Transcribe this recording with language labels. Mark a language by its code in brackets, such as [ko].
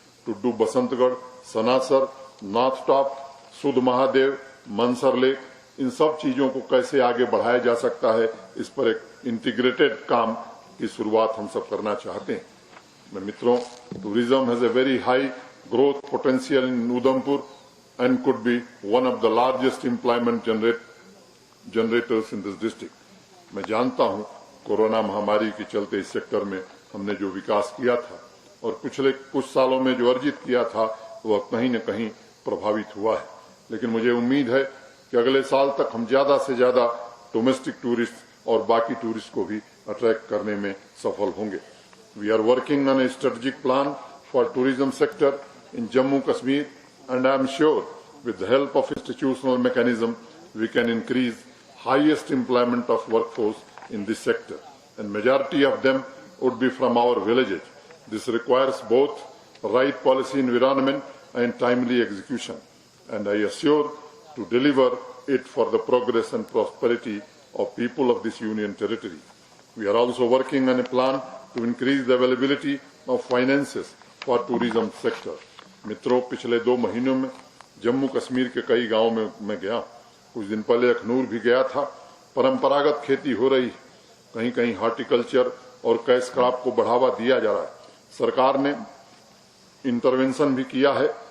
[hi] Tudu Basantgarh, Sanasar, north top, सुध Mahadev, Mansar lake, इन सब चीजों को कैसे आगे बढ़ाया जा सकता है, इस पर एक इंटीग्रेटेड काम की शुरुआत हम सब करना चाहते हैं। मैं मित्रों, [en] Tourism has a very high growth potential in Udhampur and could be one of the largest employment generators in this district. [hi] मैं जानता हूं कोरोना महामारी के चलते इस सेक्टर में हमने जो विकास किया था और पिछले कुछ सालों में जो अर्जित किया था, वह कहीं न कहीं प्रभावित हुआ है। लेकिन मुझे उम्मीद है कि अगले साल तक हम ज्यादा से ज्यादा डोमेस्टिक टूरिस्ट और बाकी टूरिस्ट को भी अट्रैक्ट करने में सफल होंगे। [en] We are working on a strategic plan for tourism sector in Jammu Kashmir and I am sure with the help of institutional mechanism we can increase highest employment of workforce in this sector, and majority of them would be from our villages. This requires both right policy environment and timely execution, and I assure to deliver it for the progress and prosperity of people of this union territory. We are also working on a plan to increase the availability of finances for tourism sector. [hi] मित्रों, पिछले 2 महीनों में जम्मू कश्मीर के कई गांवों में मैं गया। कुछ दिन पहले अखनूर भी गया था। परंपरागत खेती हो रही, कहीं कहीं हॉर्टिकल्चर और कैश क्रॉप को बढ़ावा दिया जा रहा है। सरकार ने इंटरवेंशन भी किया है।